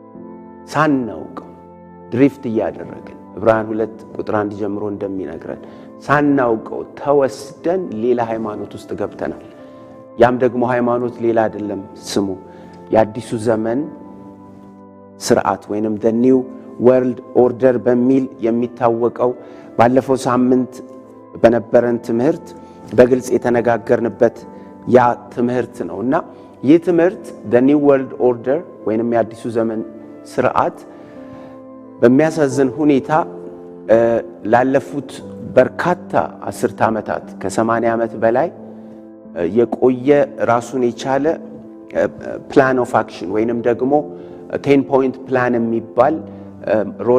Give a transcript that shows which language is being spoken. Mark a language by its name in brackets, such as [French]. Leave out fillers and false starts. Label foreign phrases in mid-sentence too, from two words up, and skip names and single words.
[Amharic] ሳናውቀው ድሪፍት እያደረግን ዕብራውያን 2 ቁጥር 1 ጀምሮ እንደሚነግረን ሳናውቀው ተወስደን ሌላ ሃይማኖት ውስጥ ገብተናል። ያም ደግሞ ሃይማኖት ሌላ አይደለም፣ ስሙ የአዲሱ ዘመን ስርዓት ወይንም [English] the new world order [Amharic] በሚል የሚታወቀው ባለፈው ሳምንት በነበረን ትምህርት በግልጽ የተነጋገርንበት ያ ትምህርት ነውና ይህ ትምህርት [English] the new world order [Amharic] ወይንም የአዲሱ ዘመን ስርዓት በሚያሳዝን ሁኔታ ላለፉት በርካታ አስርተ ዓመታት ከ80 ዓመት በላይ የቆየ ራሱን የቻለ [English] plan of action [Amharic] ወይንም ደግሞ 10 [English] point plan [Amharic] የሚባል ሮድ